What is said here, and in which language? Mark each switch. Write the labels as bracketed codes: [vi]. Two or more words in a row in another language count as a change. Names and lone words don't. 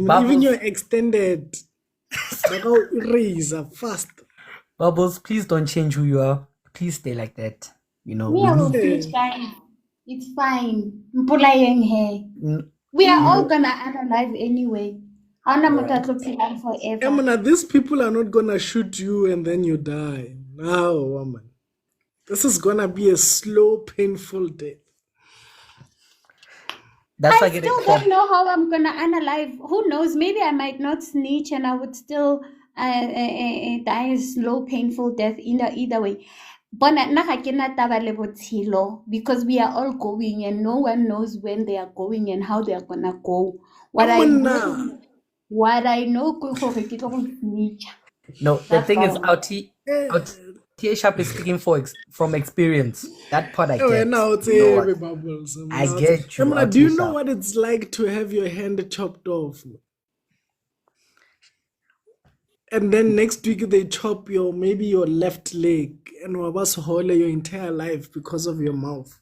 [en] Bubbles. your extended. Like how erase fast. Bubbles, please don't change who you are. Please stay like that. You know, Me, we I will need. snitch, guys. It's fine. [tn] Mpulayeng he. [en] n- We are all No, gonna unalive anyway. [tn] Haona motho a tlo phelang forever. [en] Emana, these people are not gonna shoot you and then you die. No, woman. This is gonna be a slow, painful death. that's why I I get still it. don't know how I'm gonna unalive. Who knows? Maybe I might not snitch and I would still die a slow, painful death either way. [tn] Bona nna ga ke na taba le botshelo [en] because we are all going and no one knows when they are going and how they are gonna go. What I Emana. [tn] know ke gore ke tlo go snitch. [en] No, the That's thing is, all. Atiya Sharp is speaking from experience. That part I Oh, get. now it's You know what? every bubbles. I get you, Emana, do you Atiya know Sharp. what it's like to have your hand chopped off? And then next week they chop maybe your left leg and wabas hole your entire life because of your mouth.